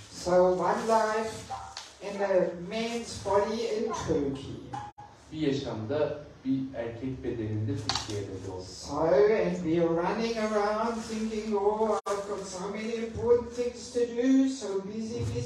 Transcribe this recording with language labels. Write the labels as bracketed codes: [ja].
[en] So one life in a man's body in Turkey. [tr] Bir yaşamda bir erkek bedeninde Türkiye'de doğdu. [en] So, and we are running around thinking, oh, I've got so many important things to do, so busy.